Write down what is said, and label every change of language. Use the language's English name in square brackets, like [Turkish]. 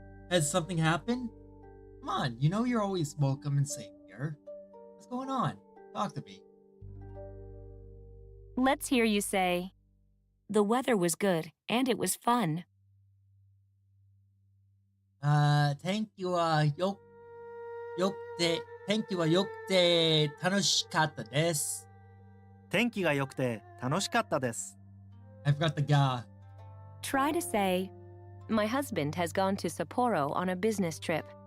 [English] Has something happened? Come on, you know you're always welcome and safe here. What's going on? Talk to me. Let's hear you say, the weather was good and it was fun. [Japanese] 天気は良くて楽しかったです。天気が良くて楽しかったです。 [English] I forgot the ga. Try to say, my husband has gone to Sapporo on a business trip.